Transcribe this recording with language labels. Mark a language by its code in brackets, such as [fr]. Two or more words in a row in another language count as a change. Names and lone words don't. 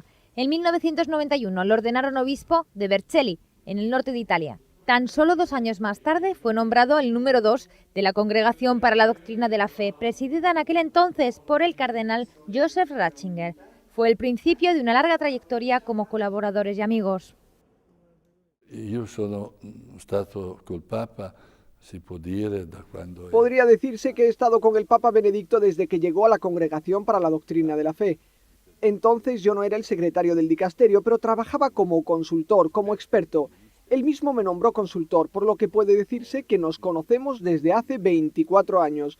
[es] En 1991 lo ordenaron obispo de Vercelli, en el norte de Italia. Tan solo 2 años más tarde fue nombrado el número 2 de la Congregación para la Doctrina de la Fe, presidida en aquel entonces por el cardenal Joseph Ratzinger. Fue el principio de una larga trayectoria como colaboradores y amigos. [it] Io sono stato col Papa, si può dire, da quando... [es] Podría decirse que he estado con el Papa Benedicto desde que llegó a la Congregación para la Doctrina de la Fe. Entonces yo no era el secretario del dicasterio, pero trabajaba como consultor, como experto. Él mismo me nombró consultor, por lo que puede decirse que nos conocemos desde hace 24 años.